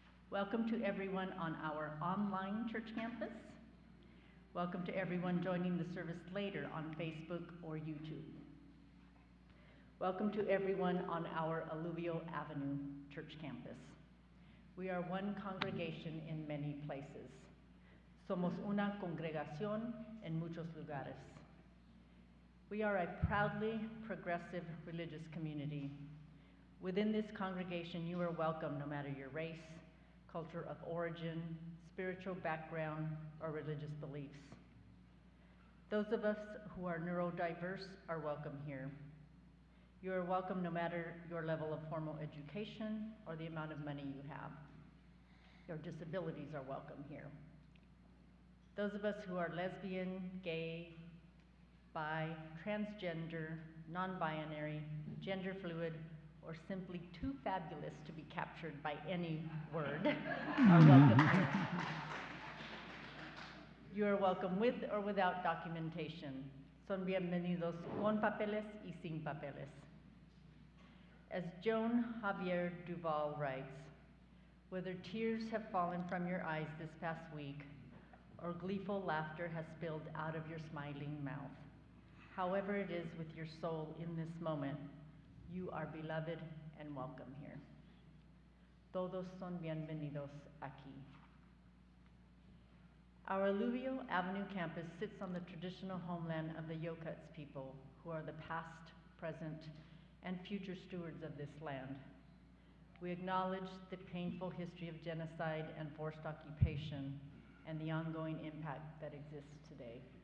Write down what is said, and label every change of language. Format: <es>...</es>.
<en>Welcome to everyone on our online church campus. Welcome to everyone joining the service later on Facebook or YouTube. Welcome to everyone on our Alluvial Avenue church campus. We are one congregation in many places.</en> <es>Somos una congregación en muchos lugares.</es> <en>We are a proudly progressive religious community. Within this congregation, you are welcome no matter your race, culture of origin, spiritual background, or religious beliefs. Those of us who are neurodiverse are welcome here. You are welcome no matter your level of formal education or the amount of money you have. Your disabilities are welcome here. Those of us who are lesbian, gay, bi, transgender, non-binary, gender fluid, or simply too fabulous to be captured by any word are welcome here. You are welcome with or without documentation.</en> <es>Son bienvenidos con papeles y sin papeles.</es> <en>As Joan Javier Duval writes, whether tears have fallen from your eyes this past week or gleeful laughter has spilled out of your smiling mouth, however it is with your soul in this moment, you are beloved and welcome here.</en> <es>Todos son bienvenidos aquí.</es> <en>Our Alluvial Avenue campus sits on the traditional homeland of the Yokuts people, who are the past, present, and future stewards of this land. We acknowledge the painful history of genocide and forced occupation and the ongoing impact that exists today.</en>